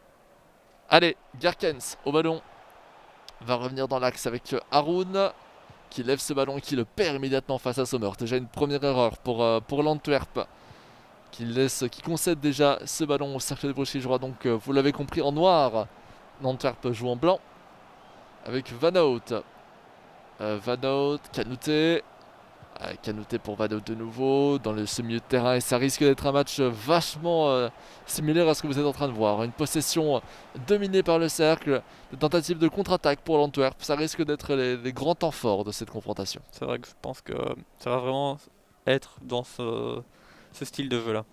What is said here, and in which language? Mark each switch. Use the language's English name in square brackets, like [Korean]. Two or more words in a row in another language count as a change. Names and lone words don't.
[French] Allez, Garkens au ballon. Va revenir dans l'axe avec Haroun qui lève ce ballon et qui le perd immédiatement face à Sommer. Déjà une première erreur pour l'Antwerp qui concède déjà ce ballon au cercle de Bruges qui jouera donc, vous l'avez compris, en noir. L'Antwerp joue en blanc avec Van Hout. Van Hout, Canouté. Canouté pour Van Hout de nouveau dans ce milieu de terrain et ça risque d'être un match vachement similaire à ce que vous êtes en train de voir. Une possession dominée par le cercle, des tentatives de contre-attaque pour l'Antwerp. Ça risque d'être les grands temps forts de cette confrontation. C'est vrai que je pense que ça va vraiment être dans ce style de jeu là.